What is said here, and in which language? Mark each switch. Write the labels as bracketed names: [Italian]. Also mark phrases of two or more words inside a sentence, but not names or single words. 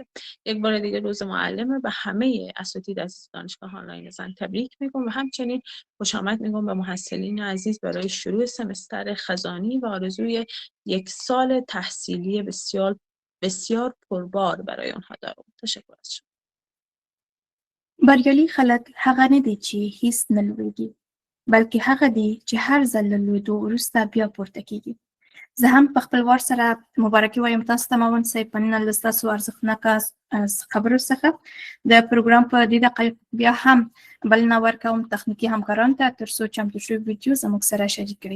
[Persian] یک بار دیگه روز معلمه به همه اساتید از دانشگاه آنلاین زن تبریک میگم و همچنین خوش آمد میگم به محصلین عزیز برای شروع سمستر خزانی و آرزوی یک سال تحصیلی بسیار بسیار پربار برای آنها دارم. تشکر از شما. [Pashto] بریالي خلک هغه نه دي چې هیڅ نه لویږي، بلکې هغه دي چې هر ځل له لویدو وروسته بیا پورته کېږي. زه هم په خپل وار سره مبارکي وایم تاسو ته ماون صاحب په نن له ستاسو ارزښتناکه خبرو څخه. د پروګرام په دې دقایقو بیا هم بلنه ورکوم تخنیکي همکارانو ته تر څو چمتو شوي ویډیو زموږ سره شریک کړي.